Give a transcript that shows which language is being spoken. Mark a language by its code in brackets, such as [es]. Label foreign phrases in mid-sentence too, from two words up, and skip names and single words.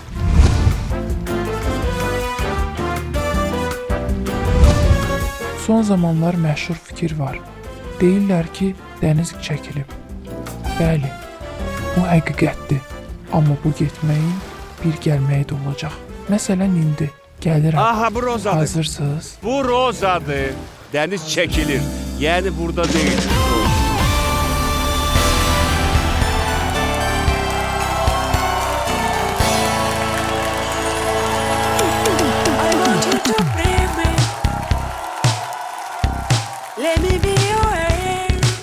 [az] Son zamanlar məşhur fikir var. Deyirlər ki, dəniz çəkilib. Bəli, bu həqiqətdir. Amma bu getməyin bir gəlməyi də olacaq. Məsələn, indi gəlirəm. Aha bu rozadır. Hazırsınız? [tr] Bu rozadır. Deniz çekilir. Yani burada değil. [en] I want you to breathe me. Let me be your air.